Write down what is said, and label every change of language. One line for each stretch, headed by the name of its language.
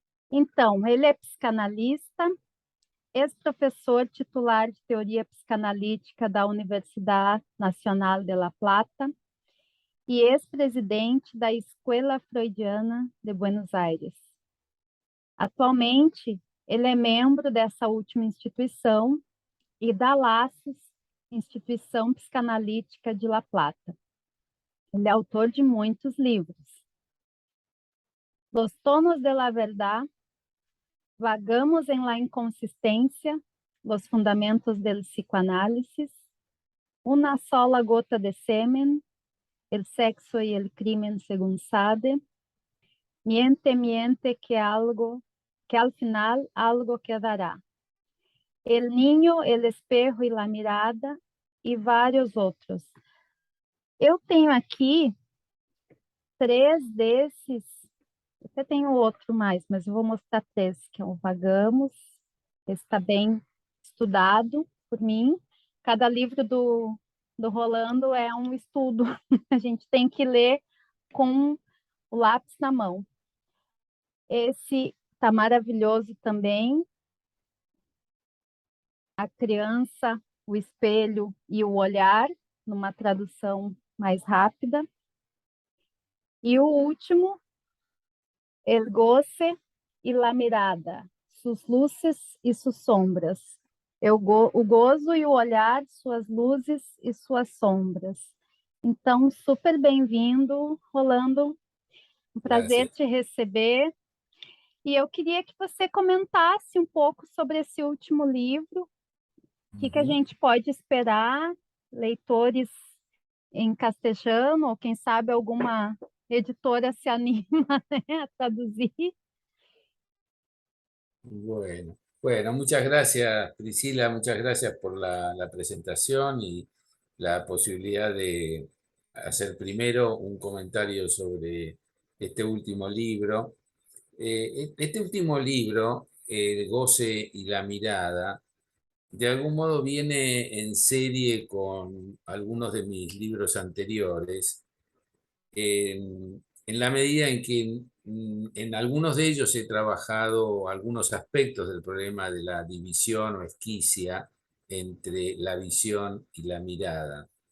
Portuguese: Então, ele é psicanalista, ex-professor titular de teoria psicanalítica da Universidad Nacional de La Plata e ex-presidente da Escuela Freudiana de Buenos Aires. Atualmente, ele é membro dessa última instituição e da LACES, Instituição Psicanalítica de La Plata. Ele é autor de muitos livros.
Spanish: Los Tonos de la Verdad, Vagamos en la Inconsistencia, Los Fundamentos del Psicoanálisis, Una sola gota de semen, El sexo y el crimen según Sade, Miente, miente que al final algo quedará. El niño, el espejo y la mirada,
Portuguese: e vários outros. Eu tenho aqui 3 desses, até tenho outro mais, mas eu vou mostrar 3, que é o Vagamos, esse está bem estudado por mim. Cada livro do Rolando é um estudo, a gente tem que ler com o lápis na mão. Esse está maravilhoso também, A Criança, o Espelho e o Olhar, numa tradução mais rápida. E o último,
Spanish: El Goce y la Mirada, Sus Luces e Sus Sombras.
Portuguese: O gozo e o olhar, suas luzes e suas sombras. Então, super bem-vindo, Rolando. Um prazer
Spanish: Gracias.
Portuguese: te receber. E eu queria que você comentasse um pouco sobre esse último livro. O que a Ujú. gente pode esperar, leitores em castelhano, ou quem sabe alguma editora se anima, né, a traduzir.
Spanish: Bueno, muchas gracias, Priscila, muchas gracias por la presentación y la posibilidad de hacer primero un comentario sobre este último libro. Este último libro, El goce y la mirada, de algún modo viene en serie con algunos de mis libros anteriores, en la medida en que en algunos de ellos he trabajado algunos aspectos del problema de la división o esquicia entre la visión y la mirada.